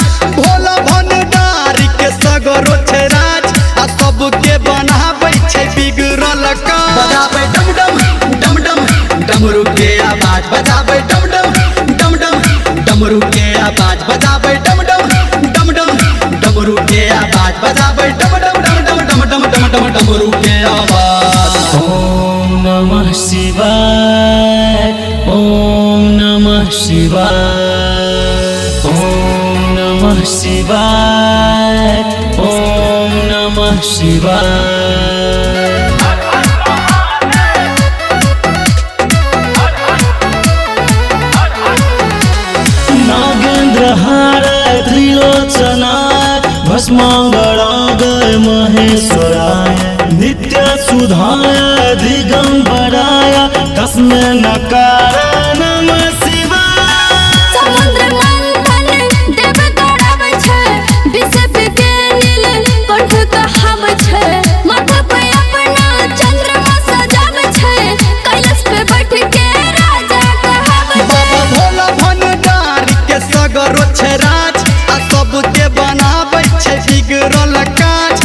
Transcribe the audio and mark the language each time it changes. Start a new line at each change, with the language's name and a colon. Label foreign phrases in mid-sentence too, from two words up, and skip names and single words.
Maithili: भोला भंडारी के सगरो छै राज, आ सबके बनाबै छै बिगड़ल काज। बजाबै डम डम डम डम डमरू के आवाज, बजाबै डम डम डम डम डमरू के आवाज, बजाबै डम डम डम डम डमरू के आवाज, बजाबै डम डम डम डम डम डम डम डम डमरू के आवाज।
Sanskrit: ओम नमः शिवाय, ओम नमः शिवाय, ओम नमः शिवाय, ओम नमः शिवाय। नागेन्द्रहाराय त्रिलोचनाय भस्मांगरागाय महेश्वराय नित्य सुधाय दिगंबराय तस्मै नकार नमः शिवाय।
Maithili: समुद्र मंथन देव दौड़ावे छै, विष के नील कंठ कहावे छै। माथा पे अपना चंद्रमा सजावे छै, कैलाश पे बैठ के राजा कहावे छै। बाबा भोला भंडारी के सगरो छै राज, आ सबके बनाबै छै बिगड़ल काज।